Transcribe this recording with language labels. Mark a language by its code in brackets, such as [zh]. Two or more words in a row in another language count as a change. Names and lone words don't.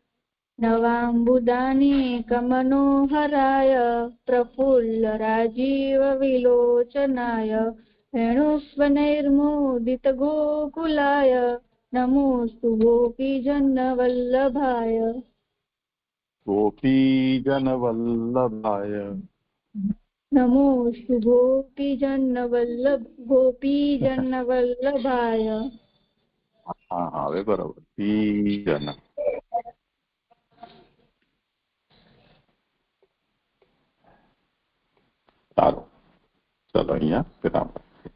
[sa] नवाम्बुदानीकमनोहराय प्रफुल्लराजीवविलोचनाय वेणुस्वनैर्मोदितगोकुलाय नमोऽस्तु गोपीजनवल्लभाय। ગોપીજનવલ્લભાય. नमोऽस्तु गोपीजनवल्लभाय। [gu] હા હવે બરોબર. પીજન. સારું, ચલો અહીંયા વિરામ.